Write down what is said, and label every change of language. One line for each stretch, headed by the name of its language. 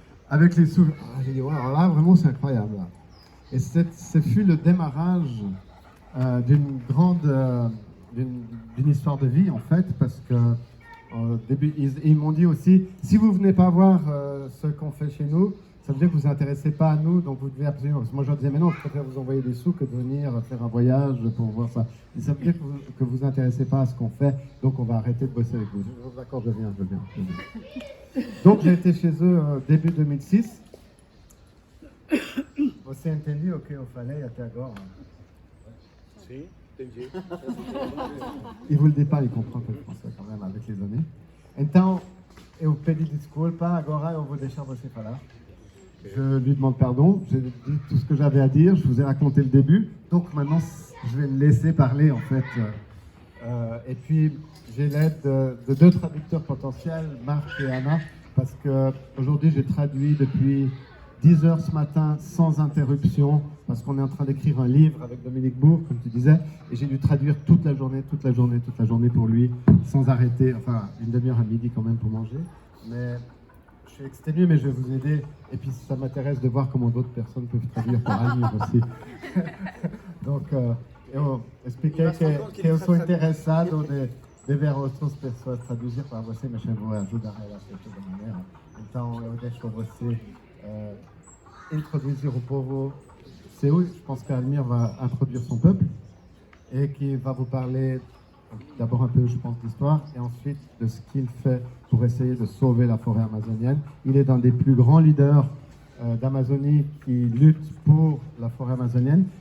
French: avec les sous. J'ai dit, ouais, alors là, vraiment, c'est incroyable. Là. Et ce fut le démarrage d'une grande, d'une histoire de vie, en fait, parce que au début, ils m'ont dit aussi, si vous venez pas voir ce qu'on fait chez nous, ça veut dire que vous ne vous intéressez pas à nous, donc vous devez absolument... Parce que moi, je leur disais, mais non, je préfère vous envoyer des sous que de venir faire un voyage pour voir ça. Et ça veut dire que vous vous intéressez pas à ce qu'on fait, donc on va arrêter de bosser avec vous. D'accord, je viens. Donc, j'ai été chez eux début 2006.
Portuguese: Você entendeu o que eu falei até agora? Sim, entendi.
French: Il vous le dit pas, il comprend que le français quand même avec les années.
Portuguese: Então, eu pedi desculpa, agora eu vou deixar você falar.
French: Je lui demande pardon, j'ai dit tout ce que j'avais à dire, je vous ai raconté le début, donc maintenant je vais le laisser parler en fait. Et puis j'ai l'aide de 2 traducteurs potentiels, Marc et Anna, parce qu'aujourd'hui j'ai traduit depuis 10 heures ce matin sans interruption, parce qu'on est en train d'écrire un livre avec Dominique Bourg, comme tu disais, et j'ai dû traduire toute la journée pour lui, sans arrêter, enfin une demi-heure à midi quand même pour manger. Mais je suis exténué, mais je vais vous aider. Et puis ça m'intéresse de voir comment d'autres personnes peuvent traduire pour Almir aussi.
Portuguese: Donc, eu expliquei que eu sou interessado de ver outras pessoas traduzir para você, mas eu vou ajudar ela de toda maneira. Então, eu deixo você introduire o povo seu.
French: Je pense qu'Almir va introduire son peuple et qui va vous parler d'abord un peu, je pense, d'histoire et ensuite de ce qu'il fait pour essayer de sauver la forêt amazonienne. Il est un des plus grands leaders d'Amazonie qui lutte pour la forêt amazonienne.